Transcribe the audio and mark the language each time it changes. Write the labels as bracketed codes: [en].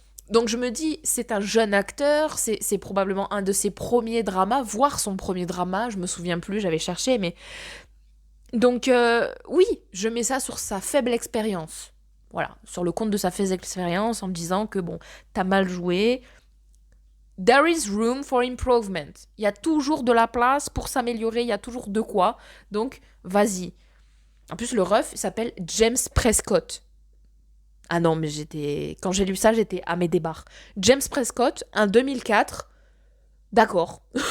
[fr] Donc je me dis, c'est un jeune acteur, c'est probablement un de ses premiers dramas, voire son premier drama, je me souviens plus, j'avais cherché, mais... Donc oui, je mets ça sur sa faible expérience. Voilà, sur le compte de sa faible expérience, en me disant que bon, t'as mal joué. [en] There is room for improvement. [fr] Il y a toujours de la place pour s'améliorer, il y a toujours de quoi. Donc, vas-y. En plus, le ref s'appelle James Prescott. Ah non, mais quand j'ai lu ça, j'étais à mes débarres. James Prescott, un 2004. D'accord.